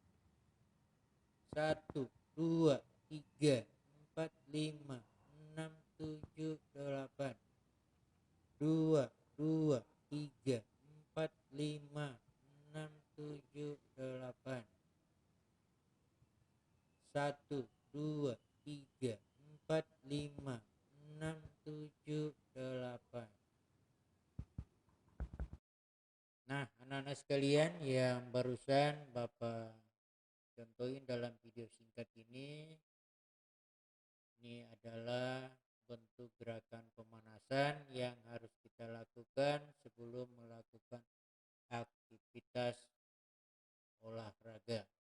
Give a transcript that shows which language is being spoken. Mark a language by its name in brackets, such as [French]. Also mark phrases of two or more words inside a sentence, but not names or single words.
[Indonesian] satu, dua, tiga, empat, lima, enam, tujuh, delapan, dua, dua, tiga, empat, lima, enam, tujuh, delapan, satu, dua, tiga, empat, lima, enam, tujuh, delapan. Nah, anak-anak sekalian yang barusan Bapak contohin dalam video singkat ini adalah bentuk gerakan pemanasan yang harus kita lakukan sebelum melakukan aktivitas olahraga.